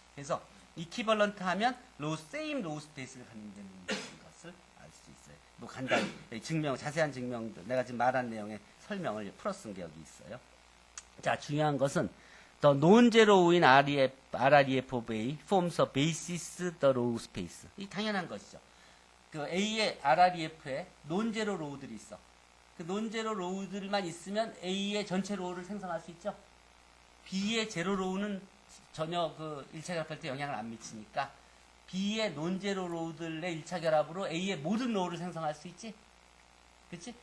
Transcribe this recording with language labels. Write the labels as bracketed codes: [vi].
[ko] 그래서 이퀴벌런트 하면 세임 로우 스페이스를 갖는다는 것을 알 수 있어요. 뭐 간단히 자세한 증명도 내가 지금 말한 내용의 설명을 풀어 쓴 게 여기 있어요. 자, 중요한 것은 [en] the non-zero in RREF of A forms a basis the row space. [ko] 이 당연한 것이죠. 그 A의 RREF에 논제로 로우들이 있어. 그 논제로 로우들만 있으면 A의 전체 로우를 생성할 수 있죠. B의 제로 로우는 전혀 그 1차 결합할 때 영향을 안 미치니까 B의 논제로 로우들의 1차 결합으로 A의 모든 로우를 생성할 수 있지. 그치?